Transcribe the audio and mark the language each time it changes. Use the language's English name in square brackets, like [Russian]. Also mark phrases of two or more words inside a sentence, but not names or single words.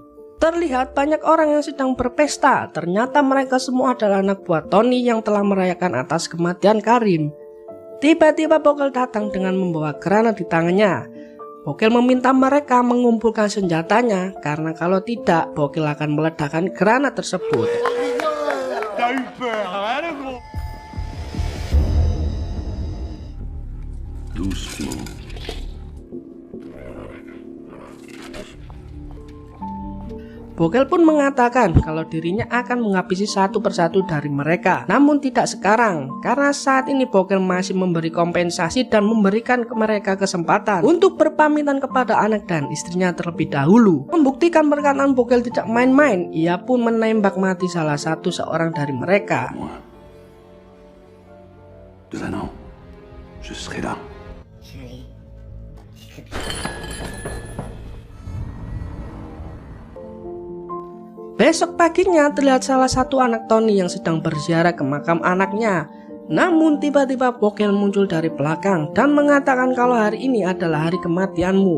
[Indonesian] Terlihat banyak orang yang sedang berpesta. Ternyata mereka semua adalah anak buah Tony yang telah merayakan atas kematian Karim. Tiba-tiba Bokel datang dengan membawa granat di tangannya. Bokel meminta mereka mengumpulkan senjatanya karena kalau tidak, Bokel akan meledakkan granat tersebut. [French] T'as eu peur, hein, le gros? Doucement. [Indonesian] Bokel pun mengatakan kalau dirinya akan menghabisi satu persatu dari mereka. Namun tidak sekarang, karena saat ini Bokel masih memberi kompensasi dan memberikan ke mereka kesempatan untuk berpamitan kepada anak dan istrinya terlebih dahulu. Membuktikan perkataan Bokel tidak main-main, ia pun menembak mati salah satu seorang dari mereka. [French] Moi. De maintenant, je serai là. [Indonesian] Besok paginya terlihat salah satu anak Tony yang sedang berziarah ke makam anaknya. Namun tiba-tiba Bokel muncul dari belakang dan mengatakan kalau hari ini adalah hari kematianmu.